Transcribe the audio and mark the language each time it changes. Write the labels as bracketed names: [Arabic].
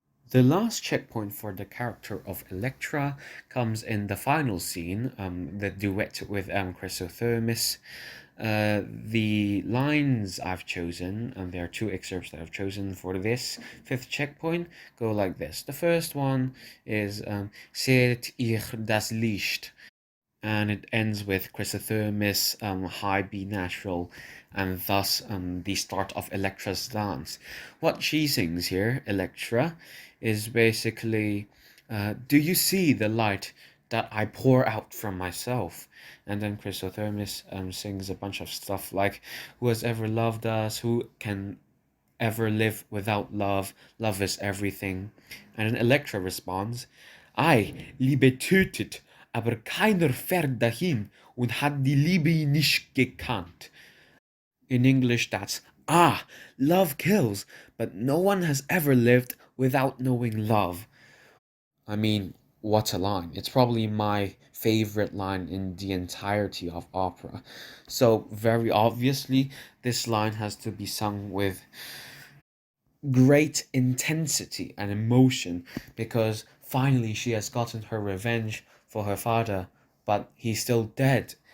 [English] The last checkpoint for the character of Electra comes in the final scene, the duet with Chrysothermis. The lines I've chosen, and there are two excerpts that I've chosen for this fifth checkpoint, go like this. The first one is [German] Seht ihr das Licht? [English] And it ends with Chrysothermis, high B natural, and thus the start of Electra's dance. What she sings here, Electra, is basically, "Do you see the light that I pour out from myself?" And then Chrysothermis sings a bunch of stuff like, "Who has ever loved us? Who can ever live without love. Love is everything. And then Elektra responds, [German] Ei, Liebe tötet, aber keiner fährt dahin und hat die Liebe nicht gekannt. [English] In English, that's, love kills, but no one has ever lived without knowing love. I mean, what a line. It's probably my favorite line in the entirety of opera. So, very obviously, this line has to be sung with great intensity and emotion because finally she has gotten her revenge for her father, but he's still dead.